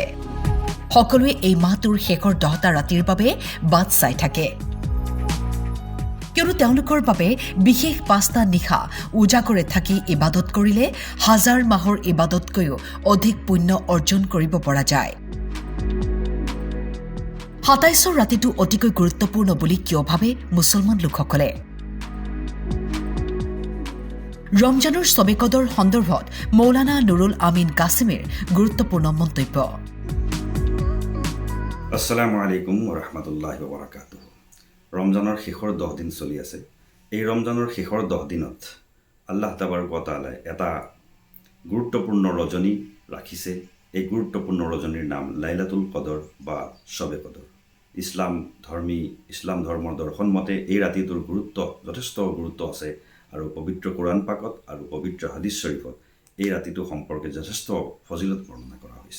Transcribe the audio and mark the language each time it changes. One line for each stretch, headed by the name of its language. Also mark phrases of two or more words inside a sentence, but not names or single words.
Assamese: সকলোৱে এই মাহটোৰ শেষৰ 10টা ৰাতিৰ বাবে বাট চাই থাকে, কিয়নো তেওঁলোকৰ বাবে বিশেষ 5টা নিশা উজাগৰে থাকি ইবাদত কৰিলে হাজাৰ মাহৰ ইবাদতকৈও অধিক পুণ্য অৰ্জন কৰিব পৰা যায়। 27ৰ ৰাতিটো অতিকৈ গুৰুত্বপূৰ্ণ বুলি কিয় ভাবে মুছলমান লোকসকলে? ৰমজানৰ ছবে কদৰ সন্দৰ্ভত মৌলানা নুৰুল আমিন কাছিমিৰ গুৰুত্বপূৰ্ণ মন্তব্য।
Arabic: السلام عليكم ورحمة الله وبركاته.
Assamese: ৰমজানৰ শেষৰ 10 দিন চলি আছে। এই ৰমজানৰ শেষৰ 10 দিনত আল্লাহ তাবাৰক ও তাআলাই এটা গুৰুত্বপূৰ্ণ ৰজনী ৰাখিছে। এই গুৰুত্বপূৰ্ণ ৰজনীৰ নাম
Arabic: ليلة القدر
Assamese: বা শবে কদৰ। ইছলাম ধৰ্মৰ দৰ্শন মতে এই ৰাতিটোৰ যথেষ্ট গুৰুত্ব আছে আৰু পবিত্ৰ কোৰাণ পাকত আৰু পবিত্ৰ হাদিছ শৰীফত এই ৰাতিটো সম্পৰ্কে যথেষ্ট ফজিলত বৰ্ণনা কৰা হৈছে।